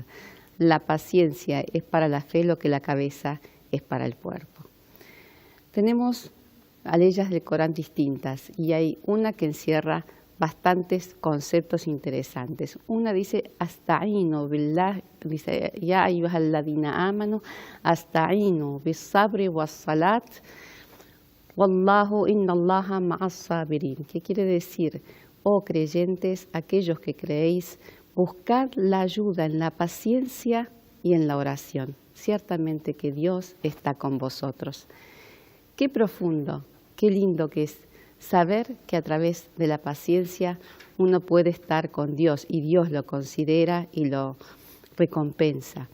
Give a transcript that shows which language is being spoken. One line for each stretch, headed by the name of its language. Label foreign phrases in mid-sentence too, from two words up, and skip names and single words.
Spanish: La paciencia es para la fe lo que la cabeza es para el cuerpo. Tenemos leyes del Corán distintas y hay una que encierra bastantes conceptos interesantes. Una dice,
Arabic: استعينوا بالله, dice, يا أيها الذين آمنوا, استعينوا بالصبر والصلاة, والله إن الله مع الصابرين.
Spanish: ¿Qué quiere decir? Oh creyentes, aquellos que creéis, buscad la ayuda en la paciencia y en la oración. Ciertamente que Dios está con vosotros. Qué profundo, qué lindo que es saber que a través de la paciencia uno puede estar con Dios y Dios lo considera y lo recompensa.